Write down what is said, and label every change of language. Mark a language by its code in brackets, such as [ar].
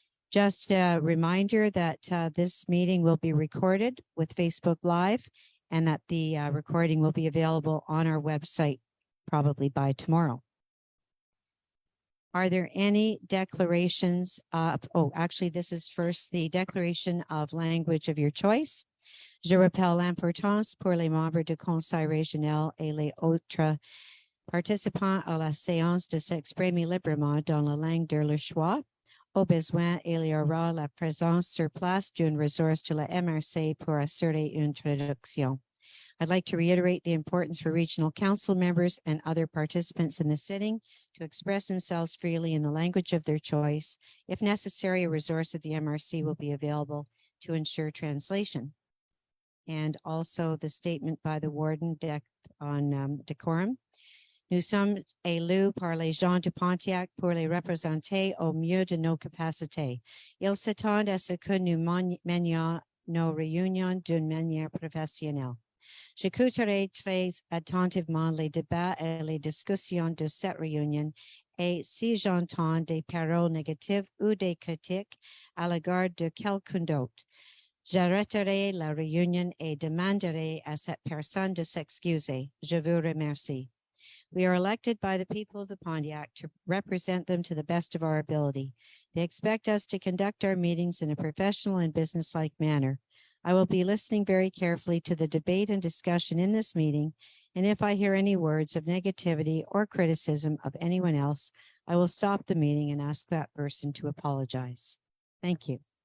[en] Just a reminder that this meeting will be recorded with Facebook Live and that the recording will be available on our website probably by tomorrow. Are there any declarations? Actually, this is first the declaration of language of your choice. [fr] Je rappelle l'importance pour les membres du conseil régional et les autres participants à la séance de s'exprimer librement dans la langue de leur choix. Au besoin, il y aura la présence sur place d'une ressource de la MRC pour assurer une traduction. [en] I'd like to reiterate the importance for regional council members and other participants in the sitting to express themselves freely in the language of their choice. If necessary, a resource of the MRC will be available to ensure translation. And also the statement by the warden on decorum. [fr] Nous sommes élus par les gens de Pontiac pour les représenter au mieux de nos capacités. Ils s'attendent à ce que nous menions nos réunions d'une manière professionnelle. J'écouterai très attentivement les débats et les discussions de cette réunion et si j'entends des paroles négatives ou des critiques à l'égard de quelqu'un d'autre, j'arrêterai la réunion et demanderai à cette personne de s'excuser. Je vous remercie. [en] We are elected by the people of the Pontiac to represent them to the best of our ability. They expect us to conduct our meetings in a professional and businesslike manner. I will be listening very carefully to the debate and discussion in this meeting, and if I hear any words of negativity or criticism of anyone else, I will stop the meeting and ask that person to apologize. Thank you.